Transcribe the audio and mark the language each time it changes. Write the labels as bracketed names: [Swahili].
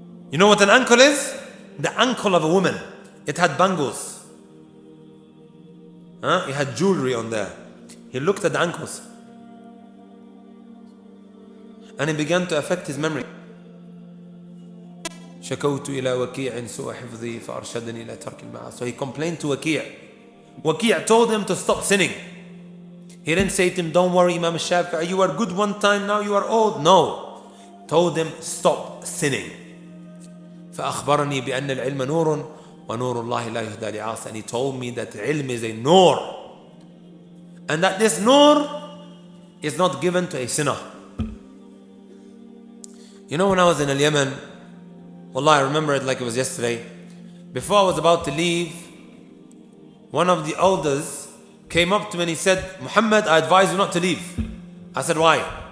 [English] You know what an ankle is? The ankle of a woman. It had bangles. It had jewelry on there. He looked at the ankles. And it began to affect his memory. [Arabic] شكوت إلى وكيع سوء حفظي فأرشدني إلى ترك المعاصي. [English] So he complained to Waki'. Waki' told him to stop sinning. He didn't say to him, "Don't worry, Imam Shafi'i, you were good one time, now you are old." No. Told him, stop sinning. [Arabic] فأخبرني بأن العلم نور ونور الله لا يهدى لعاصٍ. [English] And he told me that ilm is a nur. And that this nur is not given to a sinner. You know, when I was in Yemen, Wallah, I remember it like it was yesterday. Before I was about to leave, one of the elders came up to me and he said, "Muhammad, I advise you not to leave." I said, "Why?"